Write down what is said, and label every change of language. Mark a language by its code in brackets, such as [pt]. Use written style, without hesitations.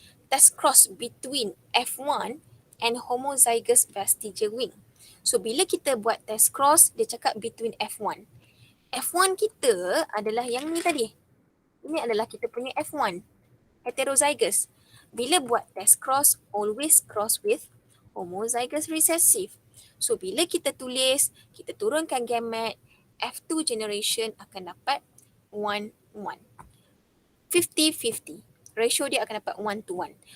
[en] Test cross between F1 and homozygous vestigial wing. [ms] So bila kita buat test cross, dia cakap between F1. F1 kita adalah yang ni tadi. Ini adalah kita punya F1, heterozygous. [en] Bila buat test cross, always cross with homozygous recessive. [ms] So bila kita tulis, kita turunkan gamet, F2 generation akan dapat 1:1. 50-50. Ratio dia akan dapat 1:1.